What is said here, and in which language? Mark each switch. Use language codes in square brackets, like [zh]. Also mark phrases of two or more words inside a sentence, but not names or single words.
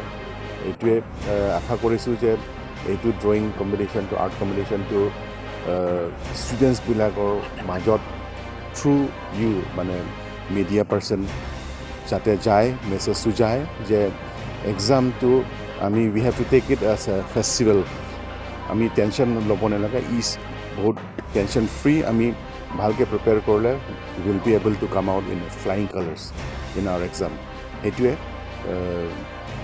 [as] এইটোৱে আশা কৰিছোঁ যে এইটো [en] drawing competitionটো, art competitionটো [as] ষ্টুডেণ্টছবিলাকৰ মাজত [en] through you [as] মানে [en] media person [as] যাতে যায়, মেছেজটো যায় যে এক্সামটো আমি [en] we have to take it as a festival. [as] আমি টেনশ্যন ল'ব নালাগে, বহুত [en] tension free [as] আমি ভালকৈ প্ৰিপেয়াৰ কৰিলে [en] will be able to come out in flying colours in our exam. [as] সেইটোৱে